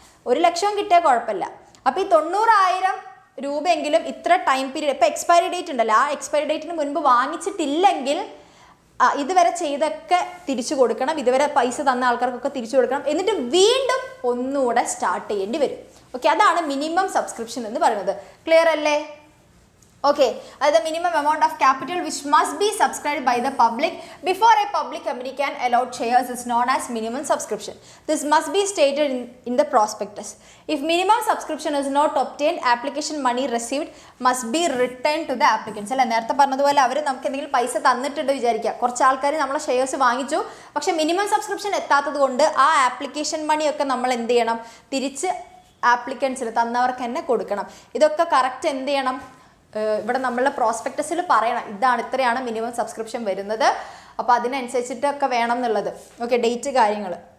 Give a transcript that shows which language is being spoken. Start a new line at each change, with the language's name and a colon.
Malayalam: 1 ലക്ഷം കിട്ടിയാൽ കുഴപ്പമില്ല. അപ്പോൾ ഈ 90,000 രൂപയെങ്കിലും ഇത്ര ടൈം പീരീഡ്, ഇപ്പോൾ എക്സ്പയറി ഡേറ്റ് ഉണ്ടല്ലോ, ആ എക്സ്പയറി ഡേറ്റിന് മുൻപ് വാങ്ങിച്ചിട്ടില്ലെങ്കിൽ ഇതുവരെ ചെയ്തൊക്കെ തിരിച്ചു കൊടുക്കണം, ഇതുവരെ പൈസ തന്ന ആൾക്കാർക്കൊക്കെ തിരിച്ചു കൊടുക്കണം, എന്നിട്ട് വീണ്ടും ഒന്നുകൂടെ സ്റ്റാർട്ട് ചെയ്യേണ്ടി വരും. ഓക്കെ, അതാണ് മിനിമം സബ്സ്ക്രിപ്ഷൻ എന്ന് പറയുന്നത്. ക്ലിയർ അല്ലേ?
English: Okay, the minimum amount of capital which must be subscribed by the public before a public company can allot shares is known as minimum subscription. This must be stated in the prospectus. If minimum subscription is not obtained, application money received must be returned to the applicants.
Malayalam: അല്ല, നേരത്തെ പറഞ്ഞതുപോലെ അവർ നമുക്ക് എന്തെങ്കിലും പൈസ തന്നിട്ടുണ്ട് വിചാരിക്കുക, കുറച്ച് ആൾക്കാർ നമ്മളെ ഷെയർസ് വാങ്ങിച്ചു, പക്ഷേ മിനിമം സബ്സ്ക്രിപ്ഷൻ എത്താത്തത് കൊണ്ട് ആ ആപ്ലിക്കേഷൻ മണിയൊക്കെ നമ്മൾ എന്ത് ചെയ്യണം? തിരിച്ച് ആപ്ലിക്കൻസിൽ തന്നവർക്ക് തന്നെ കൊടുക്കണം. ഇതൊക്കെ കറക്റ്റ് എന്ത് ചെയ്യണം? ഇവിടെ നമ്മളുടെ പ്രോസ്പെക്ടസിൽ പറയണം, ഇതാണ് ഇത്രയാണ് മിനിമം സബ്സ്ക്രിപ്ഷൻ വരുന്നത്, അപ്പോൾ അതിനനുസരിച്ചിട്ടൊക്കെ വേണം എന്നുള്ളത്. ഓക്കെ, ഡേറ്റ് കാര്യങ്ങൾ.